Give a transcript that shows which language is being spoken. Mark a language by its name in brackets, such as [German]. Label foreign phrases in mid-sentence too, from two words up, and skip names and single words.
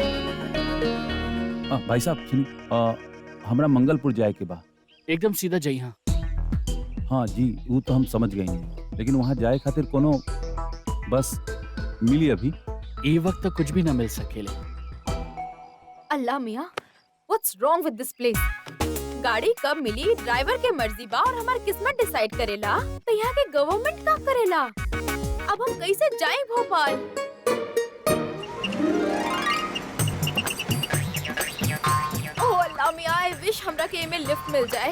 [Bhojpuri] भाई साहब सुनी, हमरा मंगलपुर जाए के बा। एकदम सीधा जाई। हाँ हाँ जी, वो तो हम समझ गए हैं, लेकिन वहाँ जाए खातिर कोनो बस मिली अभी? ये वक्त तो कुछ भी ना मिल सकेले। अल्लाह मियाँ, [English] What's wrong with this place? [Bhojpuri] गाड़ी कब मिली ड्राइवर के मर्जी बा और हमार किस्मत डिसाइड करेला, तो यहाँ के गवर्नमेंट का करेला। अब हम कैसे जाएं भोपाल? ओह अल्लाह मियाँ, [English] I wish [Bhojpuri] हमरा के में लिफ्ट मिल जाए।